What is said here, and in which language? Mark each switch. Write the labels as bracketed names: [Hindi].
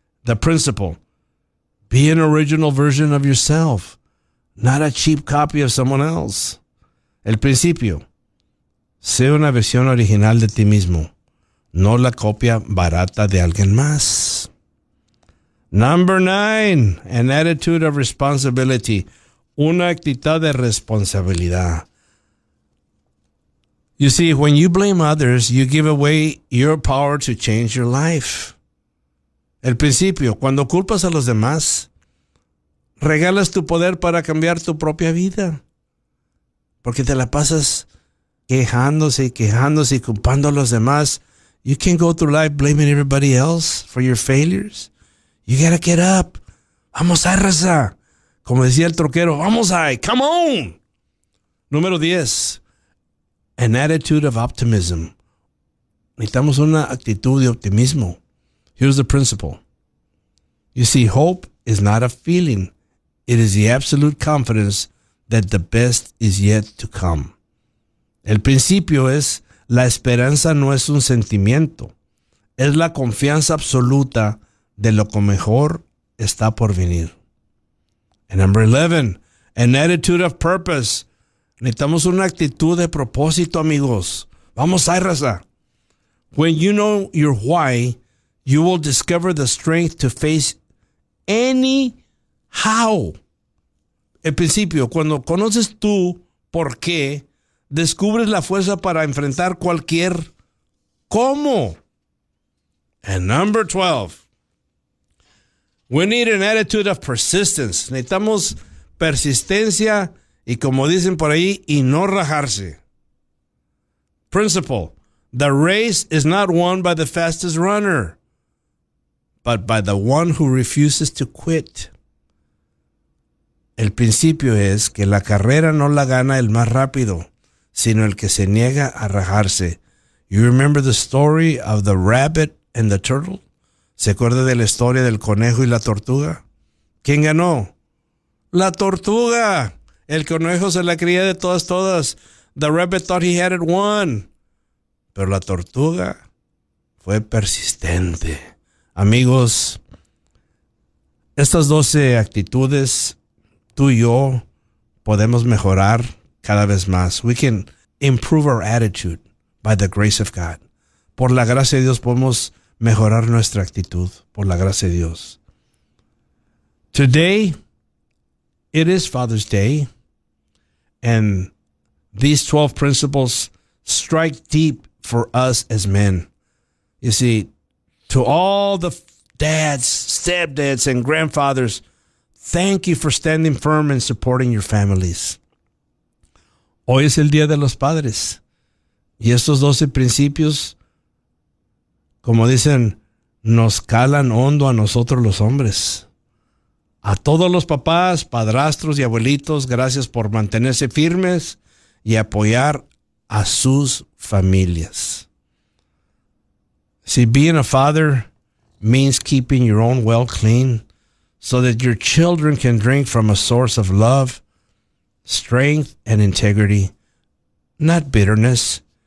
[English] The principle, be an original version of yourself, not a cheap copy of someone else. [Spanish] El principio, sé una versión original de ti mismo, no la copia barata de alguien más. [English] Number 9, an attitude of responsibility. [Spanish] Una actitud de responsabilidad. [English] You see, when you blame others, you give away your power to change your life. [Spanish] El principio, cuando culpas a los demás, regalas tu poder para cambiar tu propia vida. Porque te la pasas quejándose y culpando a los demás. [English] You can't go through life blaming everybody else for your failures. You gotta get up. [Spanish] Vamos a raza. Como decía el troquero, vamos a, [English] come on. [Spanish] Número 10. [English] An attitude of optimism. [Spanish] Necesitamos una actitud de optimismo. [English] Here's the principle. You see, hope is not a feeling. It is the absolute confidence that the best is yet to come. [Spanish] El principio es, la esperanza no es un sentimiento. Es la confianza absoluta de lo que mejor está por venir. [English] And number 11, an attitude of purpose. [Spanish] Necesitamos una actitud de propósito, amigos. Vamos a raza. [English] When you know your why, you will discover the strength to face any how. [Spanish] En principio, cuando conoces tu por qué, descubres la fuerza para enfrentar cualquier cómo. [English] And number 12, we need an attitude of persistence. [Spanish] Necesitamos persistencia y, como dicen por ahí, y no rajarse. [English] Principle, the race is not won by the fastest runner, but by the one who refuses to quit. [Spanish] El principio es que la carrera no la gana el más rápido, sino el que se niega a rajarse. [English] You remember the story of the rabbit and the turtle? [Spanish] ¿Se acuerda de la historia del conejo y la tortuga? ¿Quién ganó? ¡La tortuga! El conejo se la cría de todas, todas. [English] The rabbit thought he had it won. [Spanish] Pero la tortuga fue persistente. Amigos, estas 12 actitudes, tú y yo podemos mejorar cada vez más. [English] We can improve our attitude by the grace of God. [Spanish] Por la gracia de Dios podemos mejorar nuestra actitud, por la gracia de Dios. [English] Today, it is Father's Day, and these 12 principles strike deep for us as men. You see, to all the dads, stepdads, and grandfathers, thank you for standing firm and supporting your families. [Spanish] Hoy es el Día de los Padres, y estos 12 principios, como dicen, nos calan hondo a nosotros los hombres. A todos los papás, padrastros y abuelitos, gracias por mantenerse firmes y apoyar a sus familias. [English] See, being a father means keeping your own well clean so that your children can drink from a source of love, strength, and integrity, not bitterness.